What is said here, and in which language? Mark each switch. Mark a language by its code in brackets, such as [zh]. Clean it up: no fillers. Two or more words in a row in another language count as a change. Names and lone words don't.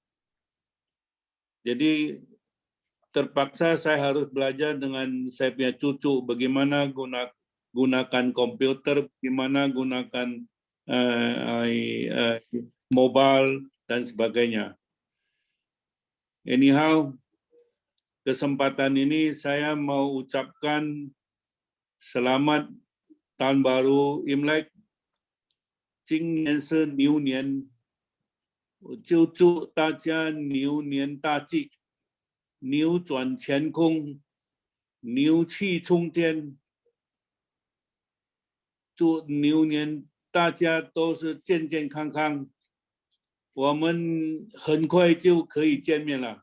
[id] Jadi terpaksa saya harus belajar dengan saya punya cucu bagaimana gunakan komputer, bagaimana gunakan mobile dan sebagainya. Anyhow, kesempatan ini saya mau ucapkan selamat tahun baru Imlek. [zh] 今年是牛年，就祝大家牛年大吉，扭转乾坤，牛气冲天。祝牛年大家都是健健康康，我们很快就可以见面了。